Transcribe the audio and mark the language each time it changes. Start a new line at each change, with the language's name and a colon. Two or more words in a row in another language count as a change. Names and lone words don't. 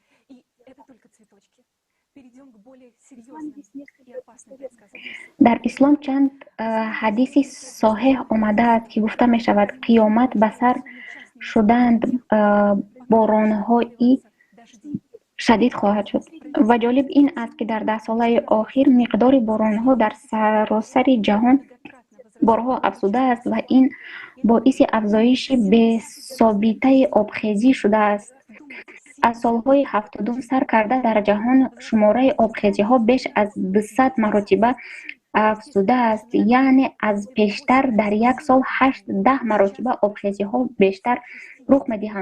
Tajik: Дар ислом чанд ҳадиси саҳеҳ омада аст ки гуфта мешавад қиёмат ба сар шуданд боронҳое шадид хоҳад шуд. Ва ҷолиб ин аст, ки дар даҳсолаи охир миқдори боронҳо дар саросари ҷаҳон борҳо афзудааст ва ин боиси афзоиши бесобитаи обхезӣ шудааст. аз солҳои 70 сар карда дар ҷаҳон шумораи обхезиҳо беш аз 200 маротиба афзудааст, яъне аз пештар дар як сол 8-10 маротиба обхезиҳо бештар рух медиҳанд.